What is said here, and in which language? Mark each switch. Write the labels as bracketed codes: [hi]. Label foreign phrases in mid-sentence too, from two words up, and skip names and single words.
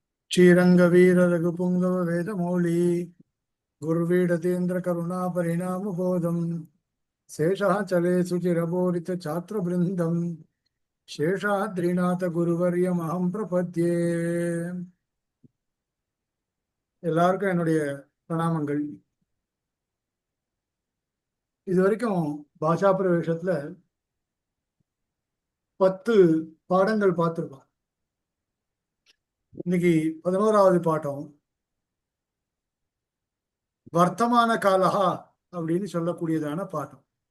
[sa] श्रीरंगवीर रघुपुंगव वेदमौली गुरुवीडतेन्द्र करुणा परिणाम बोधम शेषाचले सुचिरबोरित छात्र बृंदम शेषाद्रिनाथ गुरुवर्यमहं प्रपद्ये [ta] எல்லாருக்கும் என்னுடைய பிரணாமங்கள். இது வரைக்கும் பாஷா பிரவேசத்துல 10 பாடங்கள் பார்த்துருக்கோம். இன்னைக்கு 11வது பாட்டம் வர்த்தமான காலஹா அப்படின்னு சொல்லக்கூடியதான பாட்டம்.